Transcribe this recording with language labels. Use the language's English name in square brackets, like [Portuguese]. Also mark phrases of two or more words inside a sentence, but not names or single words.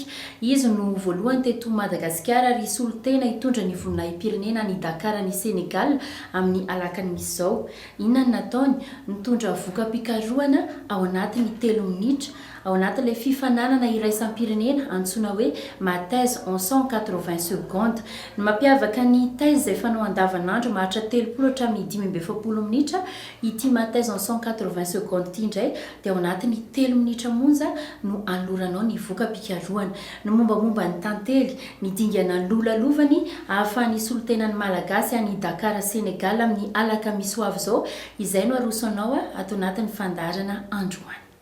[Malagasy] Izy no voalohany teto Madagasikara ary solon-tena hitondra ny voninahim-pirenena ny Dakar ny Senegal amin'ny alakany misy izao. Inona no nataony? Nitondra vokam-pikarohana ao anatin'ny 3 minitra ao anatin'ilay fifananana iraisam-pirenena antsoina hoe ma thèse en 180 secondes. Ny mampiavaka ny thèse izay fanao andavanandro maharitra 30 hatramin'ny 5-7 minitra, ity ma thèse en 180 secondes ity indray dia ao anatin'ny 3 minitra monja no anloranao ny vokam-pikarohana. Ny mombamomba ny tantely, ny dingana lolalovany ahafahan'ny solon-tenan'ny malagasy any Dakar Senegal amin'ny alaka misy hoavy izao. Izay no arosanao ato anatin'ny fandaharana androany.